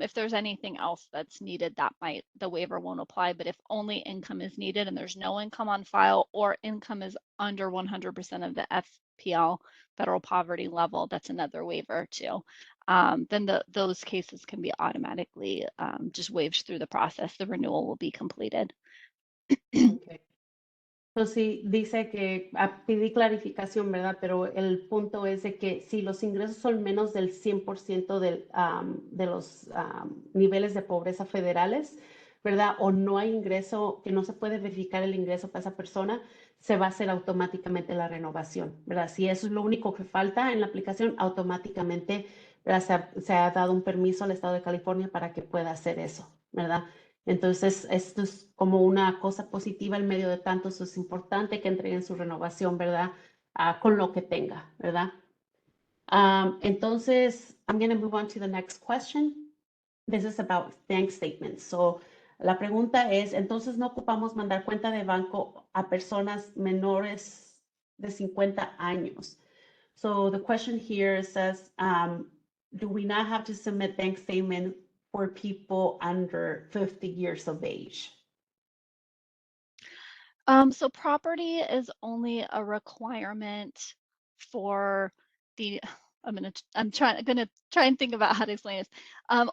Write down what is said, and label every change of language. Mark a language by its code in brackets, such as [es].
[en] If there's anything else that's needed, the waiver won't apply, but if only income is needed and there's no income on file or income is under 100% of the FPL, federal poverty level, that's another waiver too. Then those cases can be automatically, just waived through the process. The renewal will be completed. okay. [es] Entonces sí, dice que pedí clarificación, ¿verdad? Pero el punto es de que si los ingresos son menos del 100% de los niveles de pobreza federales, ¿verdad? O no hay ingreso, que no se puede verificar el ingreso para esa persona, se va a hacer automáticamente la renovación, ¿verdad? Si eso es lo único que falta en la aplicación, automáticamente, ¿verdad? Se ha dado un permiso al Estado de California para que pueda hacer eso, ¿verdad? Entonces, esto es como una cosa positiva en medio de tanto, eso es importante que entreguen su renovación, ¿verdad? Con lo que tenga, ¿verdad? [en] Entonces, I'm going to move on to the next question. This is about bank statements. [es] So, la pregunta es, entonces no ocupamos mandar cuenta de banco a personas menores de 50 años. [en] So, the question here says, do we not have to submit bank statement for people under 50 years of age? So property is only a requirement for the gonna try and think about how to explain this.